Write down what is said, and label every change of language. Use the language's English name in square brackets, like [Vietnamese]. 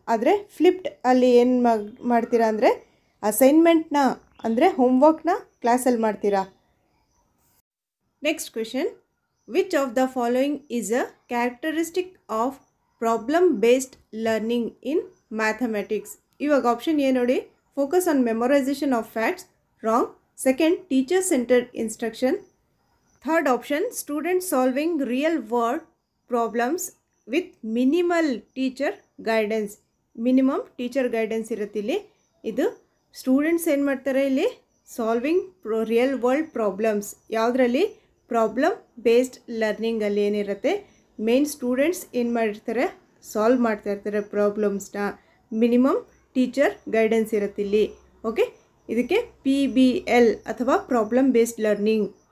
[Kannada] ಆದರೆ ಫ್ಲಿಪ್ಡ್ ಅಲ್ಲಿ ಏನು ಮಾಡ್ತೀರಾ ಅಂದರೆ ಅಸೈನ್ಮೆಂಟ್ನ ಅಂದರೆ ಹೋಮ್ವರ್ಕ್ನ ಕ್ಲಾಸಲ್ಲಿ ಮಾಡ್ತೀರಾ. [English] Next question, which of the following is a characteristic of problem based learning in mathematics? [Kannada] ಇವಾಗ ಆಪ್ಷನ್ ಏನು ನೋಡಿ, [English] focus on memorization of facts, wrong. Second, teacher centered instruction. Third option, student solving real world problems with minimal teacher guidance. Minimum teacher guidance [Kannada] ಇರುತ್ತೆ ಇಲ್ಲಿ. ಇದು students ಏನು ಮಾಡ್ತಾರೆ ಇಲ್ಲಿ? [English] Solving real world problems. [Kannada] ಯಾವುದರಲ್ಲಿ? ಪ್ರಾಬ್ಲಮ್ ಬೇಸ್ಡ್ ಲರ್ನಿಂಗಲ್ಲಿ ಏನಿರುತ್ತೆ? Main students ಏನು ಮಾಡಿರ್ತಾರೆ, ಸಾಲ್ವ್ ಮಾಡ್ತಾ ಇರ್ತಾರೆ ಪ್ರಾಬ್ಲಮ್ಸ್ನ. ಮಿನಿಮಮ್ ಟೀಚರ್ ಗೈಡೆನ್ಸ್ ಇರುತ್ತೆ ಇಲ್ಲಿ. ಓಕೆ, ಇದಕ್ಕೆ PBL ಅಥವಾ ಪ್ರಾಬ್ಲಮ್ ಬೇಸ್ಡ್ ಲರ್ನಿಂಗ್.